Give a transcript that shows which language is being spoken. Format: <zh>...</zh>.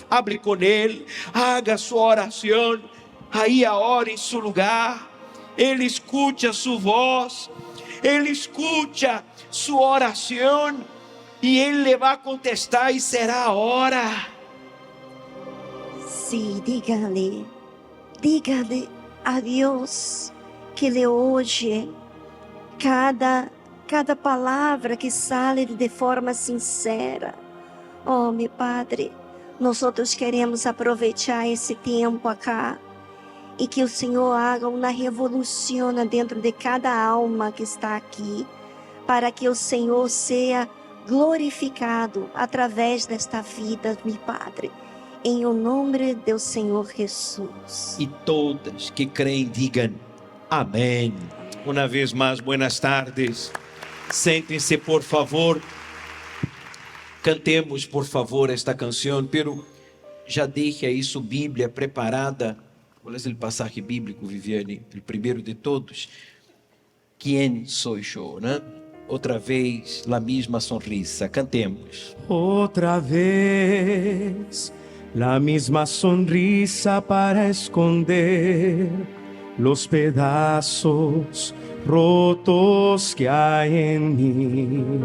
<pt>Abre com Ele, haga sua oração, aí a hora em seu lugar. Ele escute a sua voz, Ele escute a sua oração e Ele vai contestar e será a hora.</pt> <es>Sí, dígale a Dios que le oye cada palavra que sale de forma sincera.</es> <pt>Oh, meu Padre, nós queremos aproveitar esse tempo acá e que o Senhor haga uma revolução dentro de cada alma que está aqui, para que o Senhor seja glorificado através desta vida, meu Padre. Em o nome do Senhor Jesus. E todas que creem digam amém. Uma vez mais,</pt> <es>buenas tardes.</es> <pt>Sentem-se, por favor. Cantemos, por favor, esta canção. Pero já deixe aí sua Bíblia preparada. Qual é o passagem bíblico, Viviane? O primeiro de todos. Quem sou eu, né? Outra vez, a mesma sonrisa. Cantemos.</pt> <es>Otra vez, la misma sonrisa para esconder los pedazos rotos que hay en mí.</es>